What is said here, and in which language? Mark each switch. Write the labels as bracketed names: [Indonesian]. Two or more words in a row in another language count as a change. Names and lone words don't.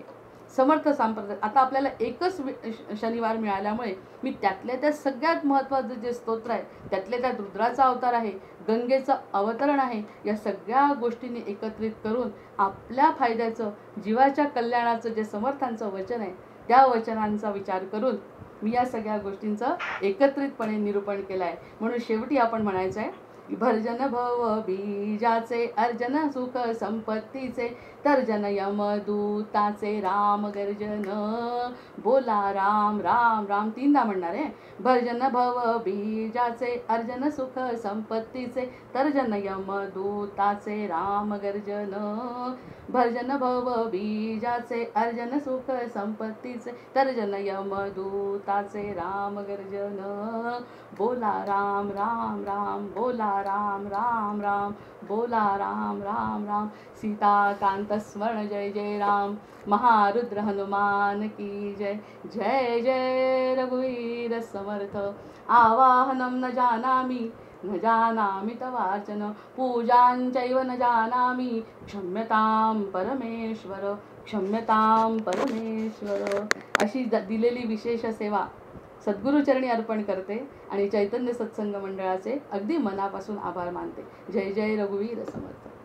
[Marathi] समर्थ संप्रदाय, आता आपल्याला एकच शनिवार मिळाल्यामुळे मी त्यातल्या त्या सगळ्यात महत्त्वाचं जे स्तोत्र आहे, त्यातल्या त्यात रुद्राचा अवतार आहे, गंगेचं अवतरण आहे, या सगळ्या गोष्टींनी एकत्रित करून आपल्या फायद्याचं, जीवाच्या कल्याणाचं जे समर्थांचं वचन आहे, त्या वचनांचा विचार करून मी या सगळ्या गोष्टींचं एकत्रितपणे निरूपण केलं आहे. म्हणून शेवटी आपण म्हणायचं आहे, भर्जन भव बीजाचे अर्जन सुख संपत्तीचे तर्जन यमदूताचे राम गर्जन. बोला राम राम राम 3दा म्हणणार आहे. भर्जन भव बीजाचे अर्जन सुख संपत्तीचे तर्जन यमदूताचे राम गर्जन. भर्जन भव बीजाचे अर्जन सुख संपत्तीचे तर्जन यमदूताचे राम गर्जन. बोला राम राम राम, बोला राम राम राम, बोला राम राम राम. सीताकांत स्मरण जय जय राम. [Hindi] महारुद्र हनुमान की जय. [Marathi] जय जय रघुवीर समर्थ. [Sanskrit] आवाहनं न जानामि न जानामि तवार्चन, पूजांचैव न जानामि, क्षम्यतां परमेश्वर, क्षम्यतां परमेश्वर. [Marathi] अशी दिलेली विशेष सेवा सद्गुरुचरणी अर्पण करते आणि चैतन्य सत्संग मंडळाचे अगदी मनापासून आभार मानते. जय जय रघुवीर समर्थ.